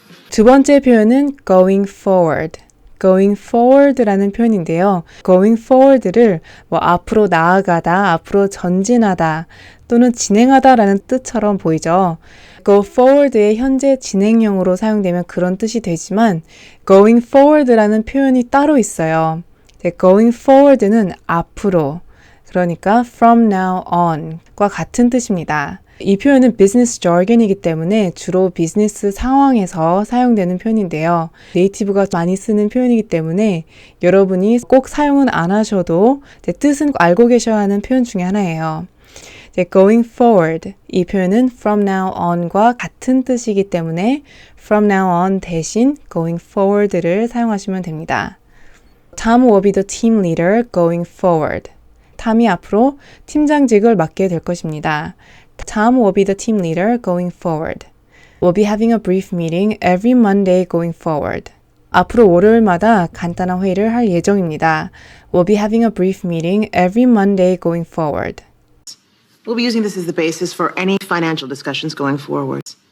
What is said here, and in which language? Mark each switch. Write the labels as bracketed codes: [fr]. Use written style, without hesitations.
[ko] 두 번째 표현은 going forward. going forward라는 표현인데요. going forward를 앞으로 나아가다, 앞으로 전진하다 또는 진행하다라는 뜻처럼 보이죠. go forward의 현재 진행형으로 사용되면 그런 뜻이 되지만 going forward라는 표현이 따로 있어요. going forward는 앞으로, 그러니까 from now on과 같은 뜻입니다. 이 표현은 비즈니스 jargon이기 때문에 주로 비즈니스 상황에서 사용되는 표현인데요. 네이티브가 많이 쓰는 표현이기 때문에 여러분이 꼭 사용은 안 하셔도 뜻은 알고 계셔야 하는 표현 중에 하나예요. going forward 이 표현은 from now on과 같은 뜻이기 때문에 from now on 대신 going forward를 사용하시면 됩니다. [en] Tom will be the team leader going forward. [ko] 탐이 앞으로 팀장직을 맡게 될 것입니다. [en] Tom will be the team leader going forward. We'll be having a brief meeting every Monday going forward. [ko] 앞으로 월요일마다 간단한 회의를 할 예정입니다. [en] We'll be having a brief meeting every Monday going forward. We'll be using this as the basis for any financial discussions going forward.